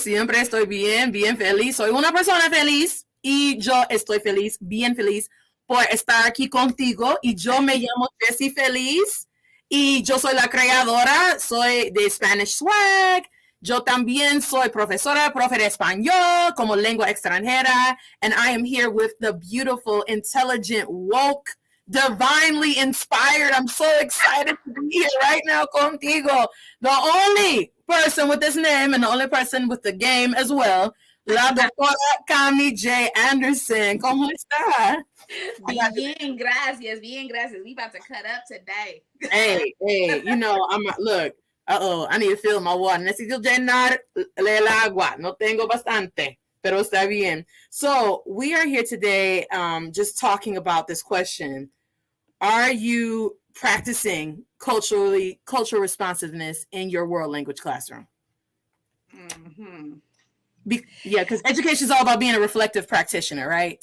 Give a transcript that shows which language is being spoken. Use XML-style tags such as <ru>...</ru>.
<es>Siempre estoy bien, bien feliz. Soy una persona feliz y yo estoy feliz, bien feliz por estar aquí contigo. Y yo me llamo Jessie Feliz y yo soy la creadora, soy de Spanish Swag. Yo también soy profesora, profe de español como lengua extranjera.</es> <en>And I am here with the beautiful, intelligent, woke, divinely inspired. I'm so excited to be here right now</en> <es>contigo.</es> <en>The only person with this name and the only person with the game as well,</en> <es>la doctora</es> <en>Cami J.</en> <es>Anderson. ¿Cómo está? Bien, gracias. Bien, gracias.</es> <en>We about to cut up today. Hey, look, I need to fill my water.</en> <es>Necesito llenar el agua. No tengo bastante, pero está bien.</es> <en>So we are here today just talking about this question. Are you practicing cultural responsiveness in your world language classroom? Mm-hmm. Because education is all about being a reflective practitioner, right?</en>